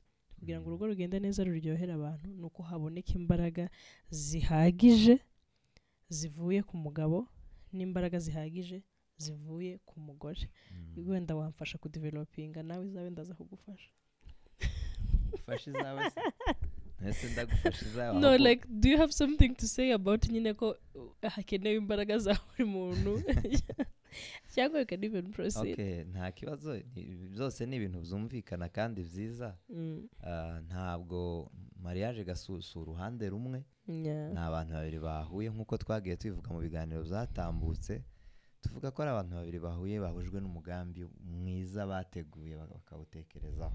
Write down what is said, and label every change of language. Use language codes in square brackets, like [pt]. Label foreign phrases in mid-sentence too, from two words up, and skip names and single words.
[rw] Kugira ngo urugo rugende neza ruryohera abantu, ni uko haboneka imbaraga zihagije zivuye ku mugabo n'imbaraga zihagije zivuye ku mugore. Wenda wamfasha kudevelopinga nawe izawe ndaza kugufasha. Ufashe izawe se? Ese ndagufasha izawe? [en] No, like, do you have something to say about [rw] nyine ko hakenewe imbaraga za buri muntu? [en] Cyangwa you can even proceed. [rw] Okay, nta kibazo, byose ni ibintu byumvikana kandi byiza. Ntabwo mariage gasusu uruhande rumwe, ni abantu babiri bahuye nk'uko twagiye tubivuga mu biganiro byatambutse, tuvuga ko ari abantu babiri bahuye bahujwe n'umugambi mwiza bateguye bakawutekerezaho.